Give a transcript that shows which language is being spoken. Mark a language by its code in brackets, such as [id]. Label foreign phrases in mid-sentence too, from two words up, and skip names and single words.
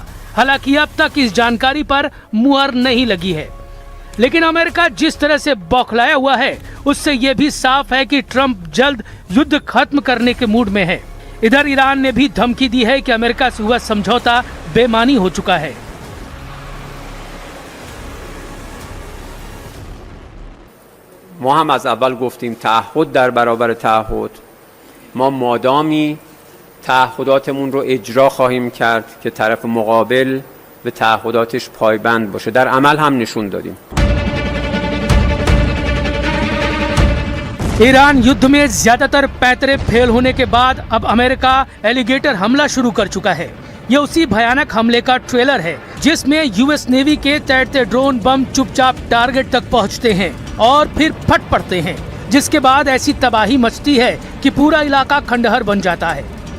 [hi] हालांकि अब तक इस जानकारी पर मुहर नहीं लगी है, लेकिन अमेरिका जिस तरह से बौखलाया हुआ है उससे यह भी साफ है कि ट्रंप जल्द युद्ध खत्म करने के मूड में है। इधर ईरान ने भी धमकी दी है कि अमेरिका से हुआ समझौता बेमानी हो चुका है। [fa] ما هم از اول گفتیم تعهد در برابر تعهد، ما مادامی تعهداتمون رو اجرا خواهیم کرد که طرف مقابل به تعهداتش پایبند باشه. در عمل هم نشون دادیم. [hi] ईरान युद्ध में ज्यादातर पैतरे फेल होने के बाद अब अमेरिका एलिगेटर हमला शुरू कर चुका है। ये उसी भयानक हमले का ट्रेलर है जिसमें यूएस नेवी के तैरते ड्रोन बम चुपचाप टारगेट तक पहुंचते हैं और फिर फट पड़ते हैं, जिसके बाद ऐसी तबाही मचती है कि पूरा इलाका खंडहर बन जाता है।